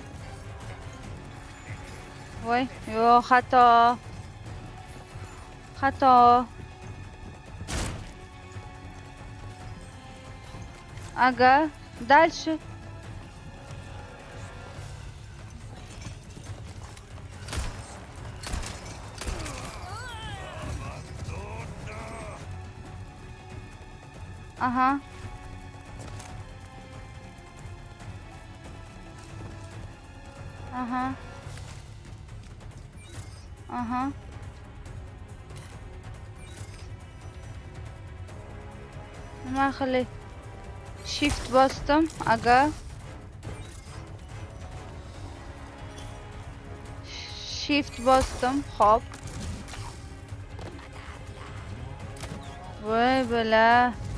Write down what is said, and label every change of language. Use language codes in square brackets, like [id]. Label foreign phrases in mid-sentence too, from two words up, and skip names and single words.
[ru] Ой, [uz] yo'q, xato. Xato. [ru] Ага. Дальше. Ага. Ага. Ага. [uz] Nima qilay? Shift bosdim. Aga. Shift bosdim. Hop. Voy bala.